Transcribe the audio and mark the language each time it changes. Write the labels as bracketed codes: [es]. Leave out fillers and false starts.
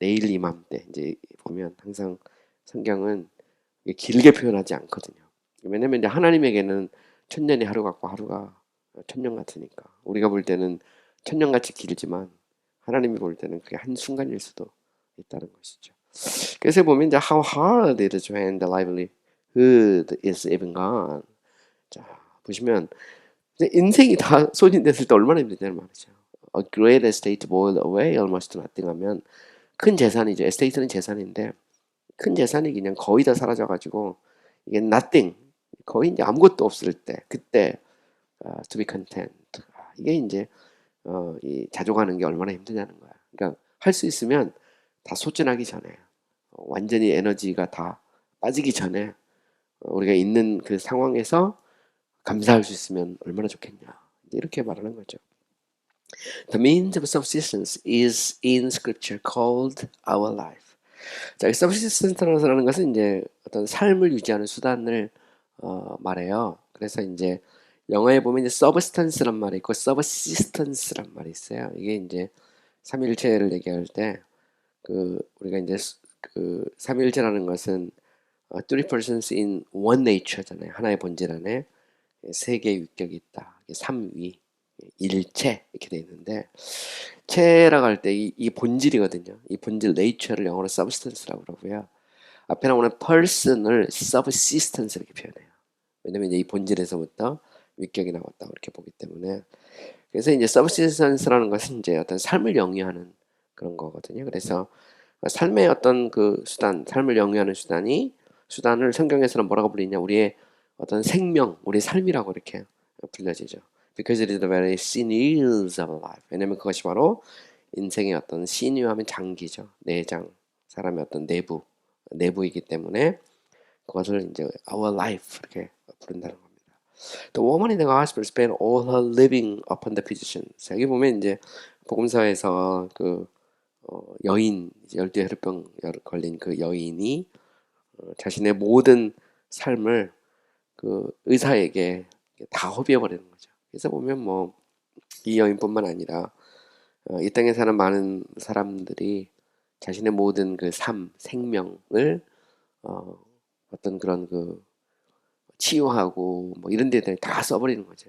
[ko] 내일 이맘때 이제 보면 항상 성경은 이게 길게 표현하지 않거든요. 왜냐면 이제 하나님에게는 천년이 하루 같고 하루가 천년 같으니까 우리가 볼 때는 천년같이 길지만 하나님이 볼 때는 그게 한 순간일 수도 있다는 것이죠. 그래서 보면 이제 [en] how hard it is when the livelihood is even gone. [ko] 자 보시면 이제 인생이 다 소진됐을 때 얼마나 힘드냐는 말이죠. [en] A great estate boiled away almost to nothing [ko] 하면 큰 재산이죠. 에스테이트는 재산인데 큰 재산이 그냥 거의 다 사라져가지고 이게 nothing 거의 이제 아무것도 없을 때 그때 [en] to be content [ko] 이게 이제 이 자족하는 게 얼마나 힘드냐는 거야. 그러니까 할 수 있으면 다 소진하기 전에 완전히 에너지가 다 빠지기 전에 우리가 있는 그 상황에서 감사할 수 있으면 얼마나 좋겠냐 이렇게 말하는 거죠. [en] The means of subsistence is in Scripture called our life. [ko] 자, subsistence라는 것은 이제 어떤 삶을 유지하는 수단을 말해요. 그래서 이제 영어에 보면 이제 substance란 말이 있고 subsistence란 말이 있어요. 이게 이제 삼일체를 얘기할 때 우리가 이제 삼일체라는 것은 [en] three persons in one nature [ko] 잖아요. 하나의 본질 안에 세 개의 위격이 있다. 삼위, 일체 이렇게 돼 있는데 체라고 할 때 이 본질이거든요. 이 본질 nature를 영어로 substance라고 그러고요. 앞에 나오는 person을 subsistence 이렇게 표현해요. 왜냐면 이제 이 본질에서부터 위격이 나왔다 그렇게 보기 때문에 그래서 이제 subsistence라는 것은 이제 어떤 삶을 영위하는 그런 거거든요. 그래서 삶의 어떤 수단, 삶을 영위하는 수단을 성경에서는 뭐라고 불리냐? 우리의 어떤 생명, 우리의 삶이라고 이렇게 불려지죠. [en] Because it is the very sinews of life. [ko] 왜냐면 그것이 바로 인생의 어떤 sinew 하면 장기죠. 내장, 사람의 어떤 내부이기 때문에 그것을 이제 [en] our life [ko] 이렇게 부른다는 겁니다. [en] The woman in the gospel spent all her living upon the physician. [ko] 여기 보면 이제 복음서에서 그 여인, 열두 혈병 걸린 그 여인이 자신의 모든 삶을 그 의사에게 다 허비해 버리는 거죠. 그래서 보면 뭐 이 여인뿐만 아니라 이 땅에 사는 많은 사람들이 자신의 모든 그 삶, 생명을 어떤 그런 그 치유하고 뭐 이런 데다 다 써버리는 거죠.